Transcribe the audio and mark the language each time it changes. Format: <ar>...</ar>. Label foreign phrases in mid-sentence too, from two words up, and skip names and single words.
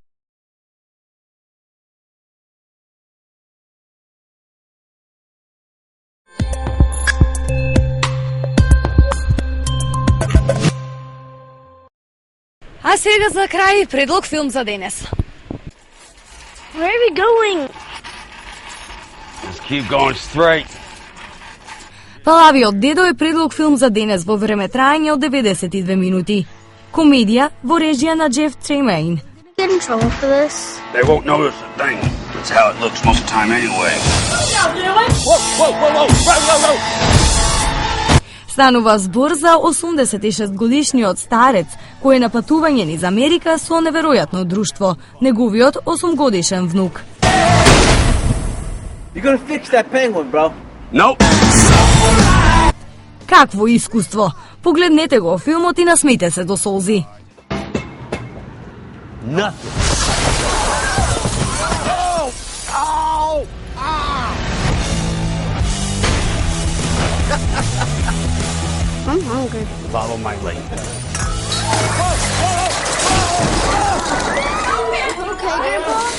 <mk>А сега за крај предлог филм за денес.</mk> <en>Where are we going? Just keep going straight.</en> <mk>Палавиот дедо е предлог филм за денес во време траење од 92 минути. Комедија во режија на Джеф Треймейн.</mk> <en>Get in trouble for this? They won't notice a thing. That's how it looks most of the time anyway. Whoa, whoa, whoa, whoa, whoa, whoa.</en> <mk>Станува збор за 86-годишниот старец, кој е на патување низ Америка со неверојатно друштво, неговиот 8-годишен внук.</mk> <en>You're gonna fix that penguin, bro. Nope.</en> <mk>Какво искуство! Погледнете го филмот и насмейте се до солзи.</mk> <en>Nothing. I'm hungry. Follow my lead. Okay, Grandpa.</en>